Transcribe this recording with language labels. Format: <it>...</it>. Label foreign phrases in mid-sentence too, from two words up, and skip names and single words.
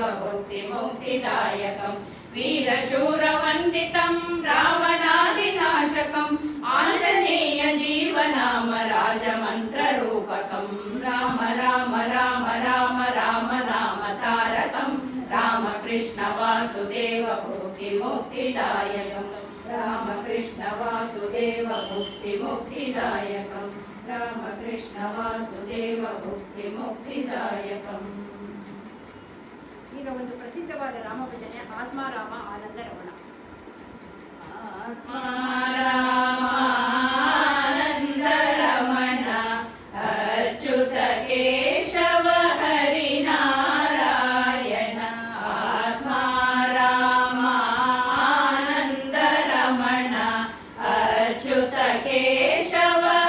<sa>भुक्तिमुक्तिदायकं वीरशूरवन्दितं रावणादिनाशकम् आञ्जनेय जीवनाम राजमन्त्ररूपकं राम राम राम राम राम नाम तारकं रामकृष्ण वासुदेव भुक्तिमुक्तिदायकं रामकृष्ण वासुदेव भुक्तिमुक्तिदायकं रामकृष्ण वासुदेव भुक्तिमुक्तिदायकम्</sa> <kn>ಈಗ ಒಂದು ಪ್ರಸಿದ್ಧವಾದ ರಾಮ ಭಜನೆ ಆತ್ಮಾರಾಮ ಆನಂದ ರಮಣ.</kn> <sa>ಆತ್ಮಾರಾಮಾನಂದ ರಮಣ ಅಚ್ಯುತ ಕೇಶವ ಹರಿನಾರಾಯಣ ಆತ್ಮಾರಾಮಾನಂದ ರಮಣ ಅಚ್ಯುತ ಕೇಶವ</sa>